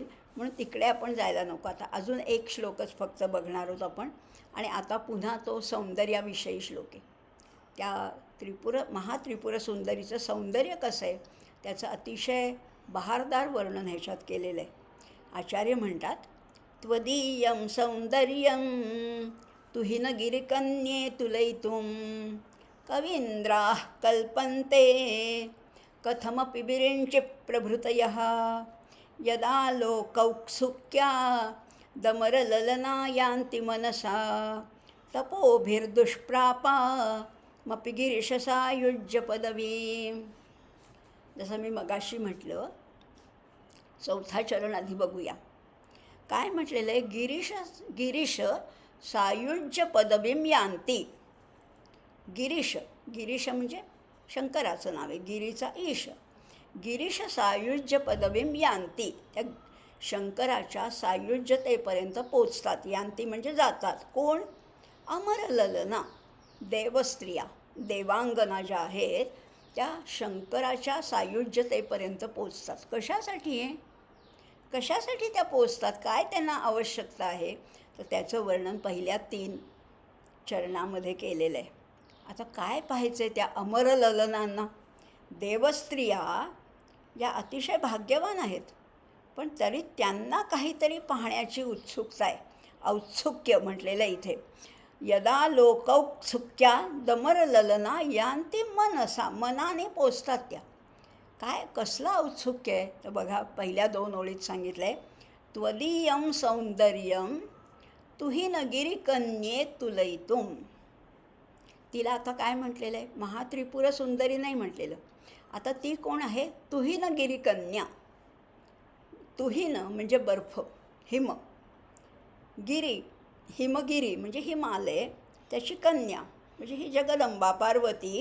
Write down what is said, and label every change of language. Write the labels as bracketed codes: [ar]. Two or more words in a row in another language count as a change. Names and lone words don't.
[mr] म्हणून तिकडे आपण जायला नको. आता अजून एक श्लोकच फक्त बघणार आहोत आपण. आणि आता पुन्हा तो सौंदर्याविषयी श्लोक आहे. त्या महात्रिपुर सुंदरीचं सौंदर्य कसं आहे त्याचं अतिशय बहारदार वर्णन ह्याच्यात केलेलं आहे. आचार्य म्हणतात, [sa] त्वदीयं सौंदर्यं तुहिन गिरिकन्ये तुलयितुं कवीन्द्राः कल्पन्ते कथमपि विरिञ्चि प्रभृतयः यदा लोकौत्सुक्या दमरललना यान्ति मनसा तपोभिर्दुष्प्रापामपि गिरिशसायुज्य पदवीं. [mr] जसं मी मगाशी म्हटलं, 4था चरण आधी बघूया. काय म्हटलेलं आहे, [sa] गिरीश सायुज्य पदवीं यान्ति. [mr] गिरीश म्हणजे शंकराचं नाव आहे, गिरीचा ईश. [sa] गिरीश सायुज्य पदवीं यान्ति, [mr] त्या शंकराच्या सायुज्यतेपर्यंत पोचतात. यान्ति म्हणजे जातात. कोण? अमरललना, देवस्त्रिया, देवांगना ज्या आहेत त्या शंकराच्या सायुज्यतेपर्यंत पोचतात. कशासाठी त्या पोचतात, काय त्यांना आवश्यकता आहे, तर त्याचं वर्णन पहिल्या 3 चरणामध्ये केलेलं आहे. आता काय पाहायचं आहे त्या अमरललनांना? देवस्त्रिया या अतिशय भाग्यवान आहेत, पण तरी त्यांना काहीतरी पाहण्याची उत्सुकता आहे. औत्सुक्य म्हटलेलं इथे. [sa] यदा लोकौत्सुक्या दमरललना यान्ति मनसा, [mr] मनाने पोचतात त्या. काय कसलं औत्सुक्य आहे तर बघा, पहिल्या 2 ओळीत सांगितलं आहे, [sa] त्वदीयं सौंदर्यं तुहिन गिरिकन्ये तुलयितुं. [mr] तिला आता काय म्हटलेलं आहे, महात्रिपुर सुंदरी नाही म्हटलेलं. आता ती कोण आहे? तुहिन गिरिकन्या. तुहिन म्हणजे बर्फ, हिम. हिमगिरी म्हणजे हिमालय, त्याची कन्या म्हणजे ही जगदंबा पार्वती.